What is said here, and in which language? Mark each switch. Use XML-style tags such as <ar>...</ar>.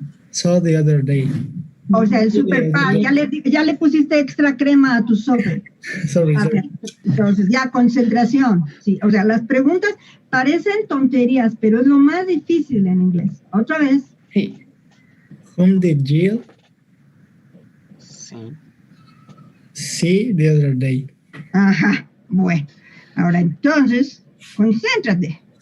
<en>saw the other day?</en> <es>O sea, el super pan, ya le pusiste extra crema a tu sopa.</es> <en>Sorry, Okay. sorry.</en> <es>Entonces, ya, concentración. Sí, o sea, las preguntas parecen tonterías, pero es lo más difícil en inglés. Otra vez.</es> <en>Hey. Whom did Jill see the other day?</en> <es>Ajá, bueno. Ahora entonces, concéntrate.</es>